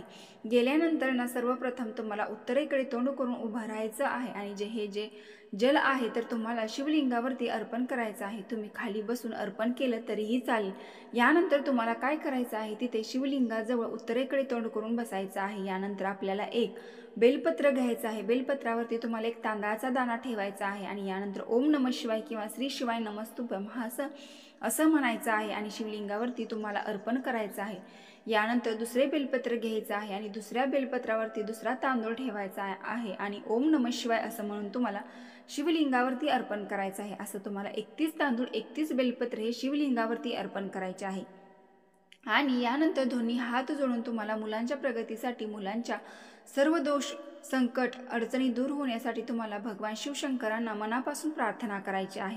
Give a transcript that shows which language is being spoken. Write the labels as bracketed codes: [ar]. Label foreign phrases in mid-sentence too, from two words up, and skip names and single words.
[mr] गेल्यानंतर ना सर्वप्रथम तुम्हाला उत्तरेकडे तोंड करून उभं राहायचं आहे आणि जे जल आहे तर तुम्हाला शिवलिंगावरती अर्पण करायचं आहे. तुम्ही खाली बसून अर्पण केलं तरीही चालेल. यानंतर तुम्हाला काय करायचं आहे, तिथे शिवलिंगाजवळ उत्तरेकडे तोंड करून बसायचं आहे. यानंतर आपल्याला एक बेलपत्र घ्यायचं आहे. बेलपत्रावरती तुम्हाला एक तांदळाचा दाणा ठेवायचा आहे आणि यानंतर [sa] ओम नमः शिवाय [mr] किंवा [sa] श्री शिवाय नमस्तुभ्यम [mr] असं म्हणायचं आहे आणि शिवलिंगावरती तुम्हाला अर्पण करायचं आहे. यानंतर दुसरे बेलपत्र घ्यायचं आहे आणि दुसऱ्या बेलपत्रावरती दुसरा तांदूळ ठेवायचा आहे आणि [sa] ओम नमः शिवाय [mr] असं म्हणून तुम्हाला शिवलिंगावरती अर्पण करायचं आहे. असं तुम्हाला 31 तांदूळ 31 बेलपत्र हे शिवलिंगावरती अर्पण करायचे आहे. आणि यानंतर दोन्ही हात जोडून तुम्हाला मुलांच्या प्रगतीसाठी, मुलांच्या सर्व दोष, संकट, अडचणी दूर होण्यासाठी तुम्हाला भगवान शिवशंकरांना मनापासून प्रार्थना करायची आहे.